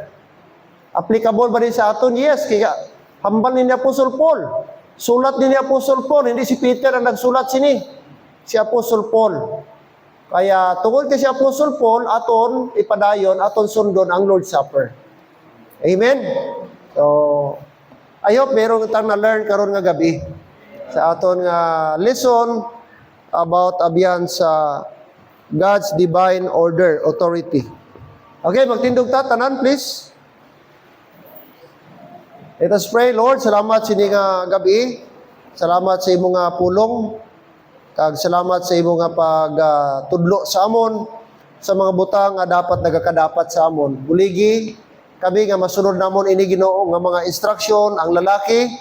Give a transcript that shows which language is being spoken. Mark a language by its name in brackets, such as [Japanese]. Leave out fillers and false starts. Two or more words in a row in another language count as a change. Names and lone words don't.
[Hiligaynon] Applicable ba rin sa aton? Yes, kaya hambal ni Apostol Paul. Sulat ni Apostol Paul, hindi si Peter ang nagsulat sini. Si Apostol Paul. Kaya tungkol kay si Apostol Paul, aton ipadayon, aton sundon ang Lord's Supper. Amen? So, I hope meron tang na-learn karon nga gabi sa aton nga lesson about abiyan sa [English] God's divine order, [Hiligaynon] authority. Okay, magtindog ta, tanan, please. [English] Let us pray. [Hiligaynon] Lord, salamat sa nga gabi. Salamat sa imong nga pulong. Kag salamat sa imong nga pagtudlo sa amon sa mga butang nga dapat nagakadapat sa amon. Buligi kami nga masunod namon ini Ginoo nga mga instruction ang lalaki